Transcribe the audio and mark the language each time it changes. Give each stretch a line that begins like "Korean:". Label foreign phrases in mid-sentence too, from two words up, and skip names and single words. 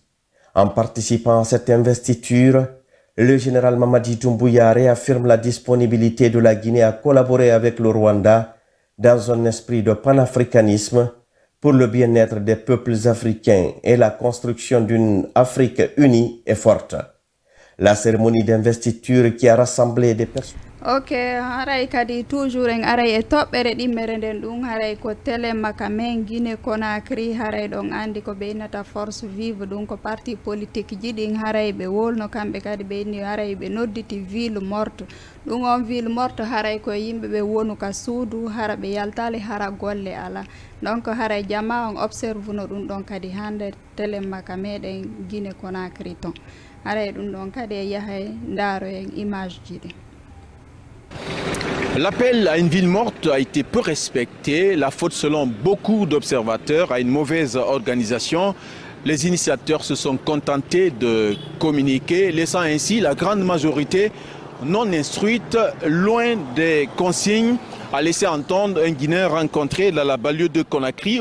French: En participant à cette investiture, le général Mamadi Doumbouya réaffirme la disponibilité de la Guinée à collaborer avec le Rwanda dans un esprit de panafricanisme pour le bien-être des peuples africains et la construction d'une Afrique unie et forte. La cérémonie d'investiture qui a rassemblé des personnes...
Fula: Ok, haray kadi toujours en aray e toɓɓere ɗimmere nden ɗum haray ko télé makka men Guinée Conakry haray ɗon andi ko ɓeynata
French: force vive
Fula: ɗum ko
French: parti politique
Fula: ji ɗin haray ɓe wolno kamɓe kadi ɓeyni haray ɓe nodditi
French: ville morte
Fula: ɗum on
French: ville morte
Fula: haray ko yimɓe ɓe wonu ka suudu hara ɓe yaltali hara golle ala donc haray jama on observe no ɗum ɗon kadi hande télé makka meɗen Guinée Conakry ton haray ɗum ɗon kadi e yahay ndaaro en image ji ɗin.
French: L'appel à une ville morte a été peu respecté. La faute, selon beaucoup d'observateurs, à une mauvaise organisation. Les initiateurs se sont contentés de communiquer, laissant ainsi la grande majorité non instruite, loin des consignes, à laisser entendre un Guinéen rencontré dans la banlieue de Conakry.